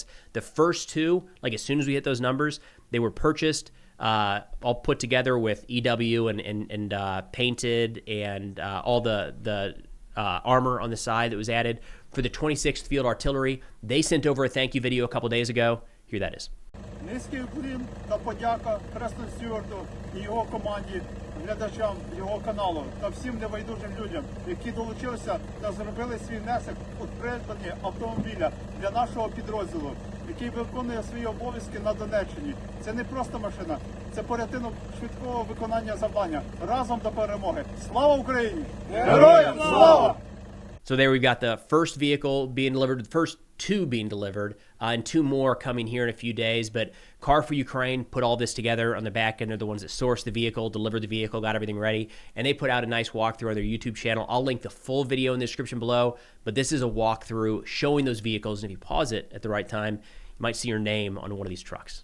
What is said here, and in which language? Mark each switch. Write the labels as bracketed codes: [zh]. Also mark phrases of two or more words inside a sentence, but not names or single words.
[en] The first 2, like as soon as we hit those numbers, they were purchased all put together with EW and painted, and all the armor on the side that was added for the 26th Field Artillery. They sent over a thank you video a couple days ago. Here that is. [uk] Низький уклін та подяка Престон Стюарту і його команді, глядачам його каналу та всім небайдужим людям, які долучилися та зробили свій внесок у придбання автомобіля для нашого підрозділу, який виконує свої обов'язки на Донеччині. Це не просто машина, це порятунок швидкого виконання завдання. Разом до перемоги. Слава Україні! Героям слава! [en] So there we've got the first vehicle being delivered, the first two being delivered, and two more coming here in a few days. But Car for Ukraine put all this together on the back end. They're the ones that sourced the vehicle, delivered the vehicle, got everything ready, and they put out a nice walkthrough on their YouTube channel. I'll link the full video in the description below, but this is a walkthrough showing those vehicles, and if you pause it at the right time, you might see your name on one of these trucks.